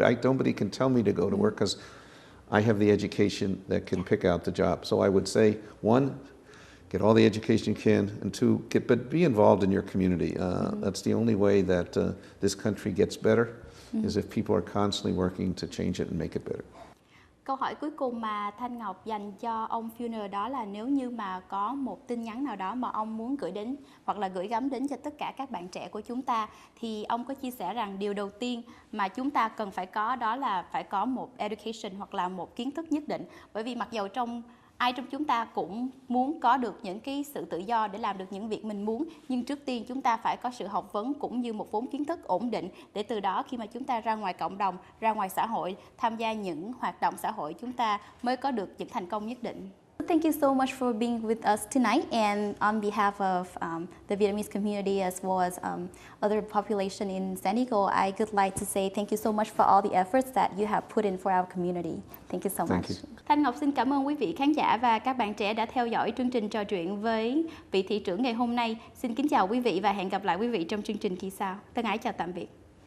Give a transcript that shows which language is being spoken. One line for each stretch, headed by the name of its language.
English: Nobody can tell me to go to work because I have the education that can pick out the job. So I would say, one, get all the education you can, and two, but be involved in your community. That's the only way that this country gets better, is if people are constantly working to change it and make it better.
Vietnamese: Câu hỏi cuối cùng mà Thanh Ngọc dành cho ông Filner đó là nếu như mà có một tin nhắn nào đó mà ông muốn gửi đến hoặc là gửi gắm đến cho tất cả các bạn trẻ của chúng ta, thì ông có chia sẻ rằng điều đầu tiên mà chúng ta cần phải có đó là phải có một education hoặc là một kiến thức nhất định. Bởi vì mặc dầu ai trong chúng ta cũng muốn có được những cái sự tự do để làm được những việc mình muốn, nhưng trước tiên chúng ta phải có sự học vấn cũng như một vốn kiến thức ổn định, để từ đó khi mà chúng ta ra ngoài cộng đồng, ra ngoài xã hội, tham gia những hoạt động xã hội, chúng ta mới có được những thành công nhất định.
English: Thank you so much for being with us tonight, and on behalf of the Vietnamese community as well as other population in San Diego, I would like to say thank you so much for all the efforts that you have put in for our community. Thank you so much.
Vietnamese: Thanh Ngọc xin cảm ơn quý vị khán giả và các bạn trẻ đã theo dõi chương trình trò chuyện với vị thị trưởng ngày hôm nay. Xin kính chào quý vị và hẹn gặp lại quý vị trong chương trình kỳ sau. Thân ái chào tạm biệt.